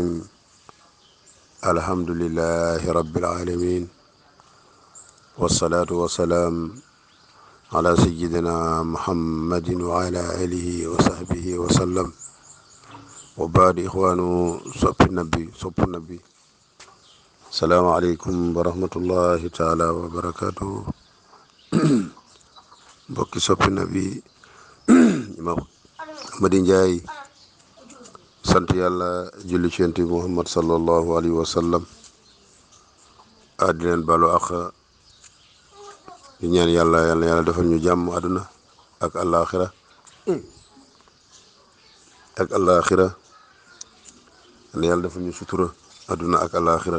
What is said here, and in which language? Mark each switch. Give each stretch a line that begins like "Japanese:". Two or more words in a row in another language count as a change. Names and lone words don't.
Arabic: الحمد لله رب العالمين، والصلاة والسلام على سيدنا محمد وعلى آله وصحبه وسلم. وبعد إخوانو صف النبي السلام عليكم ورحمة الله تعالى وبركاته.
Wolof: mbokki soppi nabi imam Amady Ndiaye sant yàlla julli ci yonent bi Muhammad
Arabic: صلى الله عليه وسلم
Wolof: di leen balu ak di ñaan yàlla defal ñu jàmm àdduna ak àllaaxira yàlla defal ñu sutura àdduna ak àllaaxira.